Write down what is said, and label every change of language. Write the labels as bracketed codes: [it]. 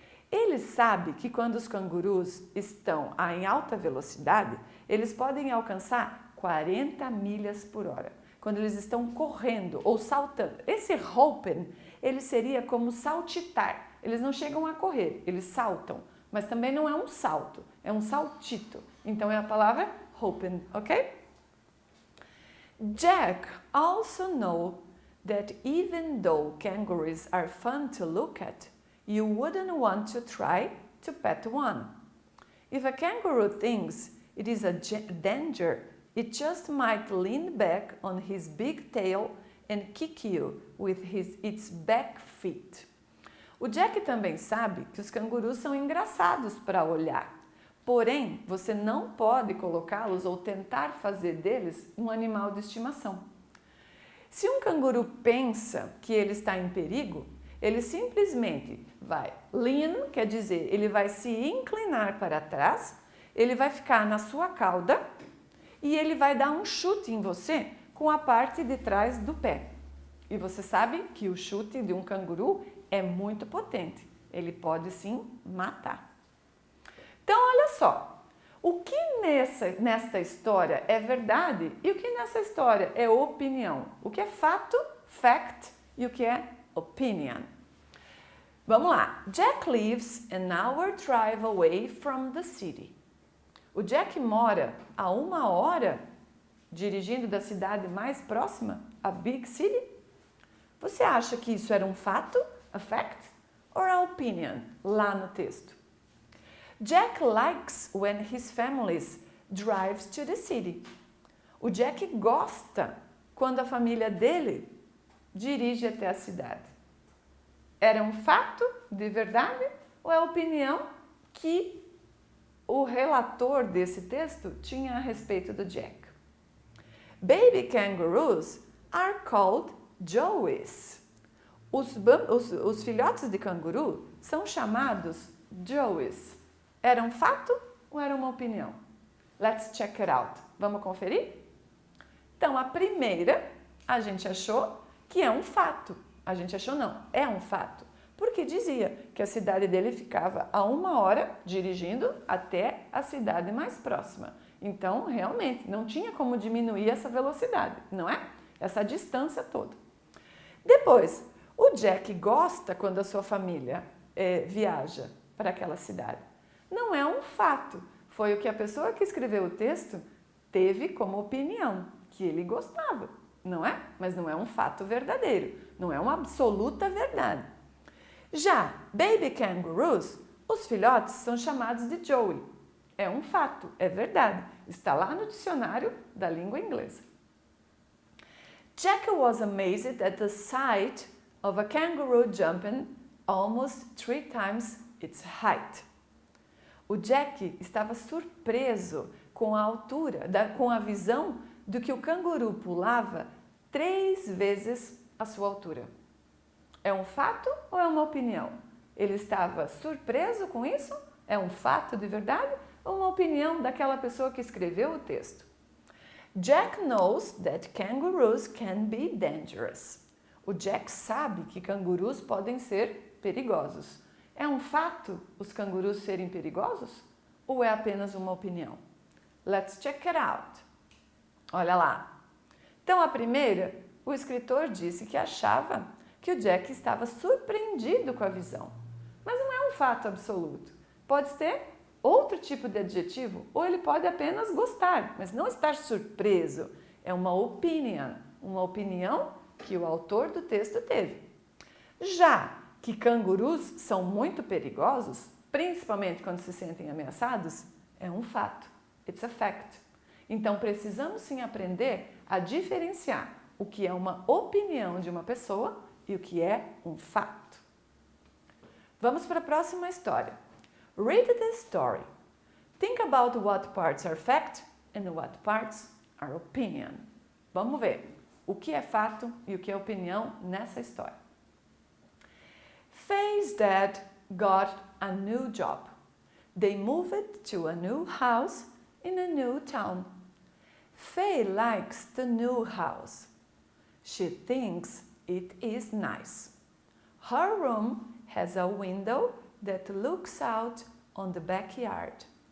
[pt] Ele sabe que quando os cangurus estão em alta velocidade, eles podem alcançar 40 milhas por hora. Quando eles estão correndo ou saltando. Esse hopping, ele seria como saltitar. Eles não chegam a correr, eles saltam. Mas também não é um salto, é um saltito. Então é a palavra hopping, ok? [en] Jack also know that even though kangaroos are fun to look at, you wouldn't want to try to pet one. If a kangaroo thinks it is a danger, it just might lean back on his big tail and kick you with its back feet. [pt] O Jack também sabe que os cangurus são engraçados para olhar. Porém, você não pode colocá-los ou tentar fazer deles um animal de estimação. Se um canguru pensa que ele está em perigo, ele simplesmente vai lean, quer dizer, ele vai se inclinar para trás, ele vai ficar na sua cauda e ele vai dar um chute em você com a parte de trás do pé. E você sabe que o chute de um canguru é muito potente, ele pode sim matar. Então, olha só, o que nesta história é verdade e o que nessa história é opinião? O que é fato, fact, e o que é opinion? Vamos lá. [en] Jack lives an hour drive away from the city. [pt] O Jack mora a 1 hora dirigindo da cidade mais próxima, a Big City. Você acha que isso era um fato, [en] a fact, [pt] ou a opinion, lá no texto? [en] Jack likes when his family drives to the city. [pt] O Jack gosta quando a família dele dirige até a cidade. Era um fato de verdade ou é a opinião que o relator desse texto tinha a respeito do Jack? [en] Baby kangaroos are called Joeys. [pt] Os filhotes de canguru são chamados Joeys. Era um fato ou era uma opinião? [en] Let's check it out. [pt] Vamos conferir? Então, a primeira, a gente achou que é um fato. A gente achou não, é um fato. Porque dizia que a cidade dele ficava a 1 hora dirigindo até a cidade mais próxima. Então, realmente, não tinha como diminuir essa velocidade, não é? Essa distância toda. Depois, o Jack gosta quando a sua família viaja para aquela cidade. Não é um fato, foi o que a pessoa que escreveu o texto teve como opinião, que ele gostava, não é? Mas não é um fato verdadeiro, não é uma absoluta verdade. Já [en] baby kangaroos, [pt] os filhotes são chamados de Joey. É um fato, é verdade, está lá no dicionário da língua inglesa. [en] Jack was amazed at the sight of a kangaroo jumping almost 3 times its height. [pt] O Jack estava surpreso com a altura, com a visão de que o canguru pulava 3 vezes a sua altura. É um fato ou é uma opinião? Ele estava surpreso com isso? É um fato de verdade ou uma opinião daquela pessoa que escreveu o texto? [en] Jack knows that kangaroos can be dangerous. [pt] O Jack sabe que cangurus podem ser perigosos. É um fato os cangurus serem perigosos? Ou é apenas uma opinião? [en] Let's check it out. [pt] Olha lá. Então, a primeira, o escritor disse que achava que o Jack estava surpreendido com a visão. Mas não é um fato absoluto. Pode ter outro tipo de adjetivo, ou ele pode apenas gostar, mas não estar surpreso. É uma opinião que o autor do texto teve. Já que cangurus são muito perigosos, principalmente quando se sentem ameaçados, é um fato. [en] It's a fact. [pt] Então precisamos sim aprender a diferenciar o que é uma opinião de uma pessoa e o que é um fato. Vamos para a próxima história. [en] Read the story. Think about what parts are fact and what parts are opinion. [pt] Vamos ver o que é fato e o que é opinião nessa história. [en] Faye's dad got a new job. They moved to a new house in a new town. Faye likes the new house. She thinks it is nice. Her room has a window that looks out on the backyard.